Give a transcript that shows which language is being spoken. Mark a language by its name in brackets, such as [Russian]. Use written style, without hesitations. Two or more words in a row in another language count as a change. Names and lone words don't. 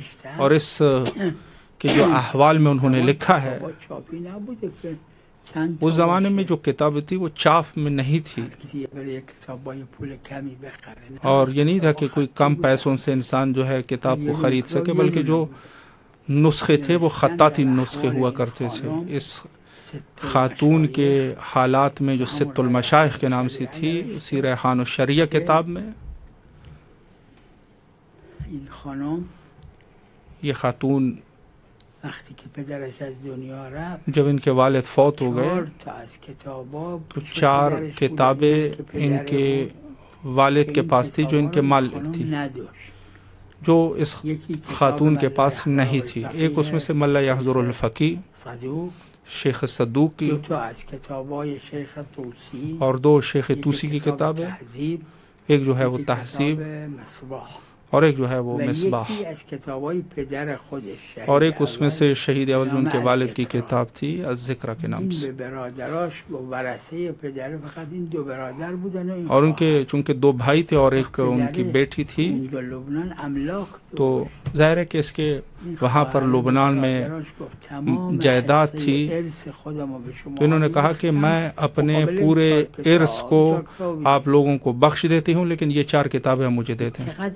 [Urdu] اور اس کے جو احوال میں انہوں نے لکھا ہے، اس زمانے میں جو کتاب تھی وہ چاپ میں نہیں تھی، اور یہ نہیں تھا کہ کوئی کم پیسوں سے انسان جو ہے کتاب کو خرید سکے، بلکہ جو نسخے تھے وہ خطاطی نسخے ہوا کرتے تھے. اس خاتون کے حالات میں جو ست المشائخ کے نام سے تھی، اسی ریحان الشریعہ کتاب میں یہ خاتون [Persian] وقتی که پدرش از دنیا رفت [Urdu] جب ان کے والد فوت ہو گئے 4 [Persian] تا از کتابا [Urdu] تو 4 کتابیں ان کے والد کے پاس تھی جو ان کے مالک تھی، جو اس خاتون کے پاس نہیں تھی. ایک اس میں سے ملا یحضر الفقی شیخ صدوق کی، [Persian] 2 تا از کتابای شیخ طوسی [Urdu] اور 2 شیخ طوسی کی کتاب ہے، ایک جو ہے وہ تہذیب مصباح، اور ایک جو ہے وہ مصباح، [Persian] یکی از کتابای پدر خودش [Urdu] اور ایک اس میں سے شہید اول جو ان کے والد کی کتاب تھی الذکر کے نام سے. [Persian] به برادراش و ورثه پدر فقط این 2 برادر بودن و این [Urdu] اور ان کے چونکہ 2 بھائی تھے اور ایک ان کی بیٹی تھی، [Persian] لبنان املاک [Urdu] تو ظاہر ہے کہ اس کے وہاں پر لبنان میں جائیداد تھی، تو انہوں نے کہا کہ میں اپنے پورے ارث کو آپ لوگوں کو بخش دیتی ہوں، لیکن یہ 4 کتابیں مجھے دے دیں.